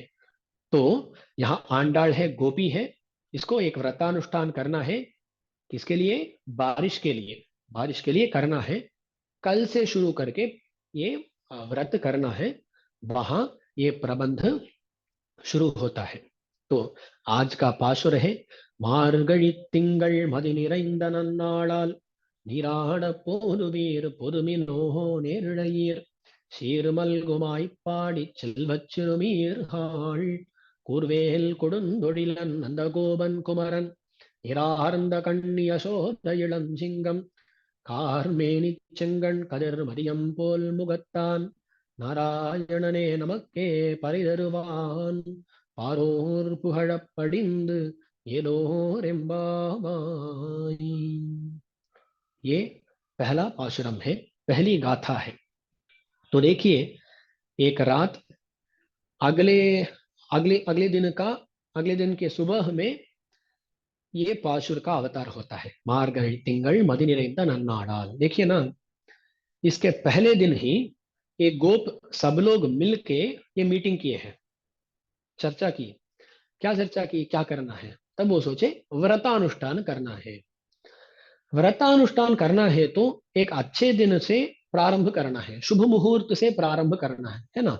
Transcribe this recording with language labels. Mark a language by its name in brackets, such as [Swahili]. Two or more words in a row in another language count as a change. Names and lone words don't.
[Hindi] तो यहाँ आंडाळ है, गोपी है, इसको एक व्रतानुष्ठान करना है। किसके लिए? बारिश के लिए। बारिश के लिए करना है, कल से शुरू करके ये व्रत करना है। वहां ये प्रबंध शुरू होता है। तो आज का पाशुर है, [Tamil] மார்கழி திங்கள் மதி நிறைந்த நன்னாளால் நீராட போதுவீர் பொதுமினோ நேரிழையீர் சீர்மல்குமாய்ப்பாடி செல்வச் சிறுமீர்காள் கூர்வேல் கொடுந்தொழிலன் நந்தகோபன் குமரன் இரார்ந்த கண்ணி யசோத இளஞ்சிங்கம் கார்மேனி செங்கண் கதிர் மதியம் போல் முகத்தான் நாராயணனே நமக்கே பரிதருவான் பாரோர் புகழப் படிந்து ஏலோரெம்பாவாய். [Hindi] ये पहला पाशुरम है, पहली गाथा है. तो देखिए, एक रात अगले अगले अगले दिन का अगले दिन के सुबह में ये पाशुर का अवतार होता है. [Tamil] मार्गழி திங்கள் மதி நிறைந்த நன்னாடாल. [Hindi] देखिए ना, इसके पहले दिन ही ये गोप सब लोग मिलके ये मीटिंग किए हैं, चर्चा की. क्या चर्चा की, क्या करना है? तब वो सोचे व्रतानुष्ठान करना है. व्रतानुष्ठान करना है तो एक अच्छे दिन से प्रारंभ करना है, शुभ मुहूर्त से प्रारंभ करना है ना.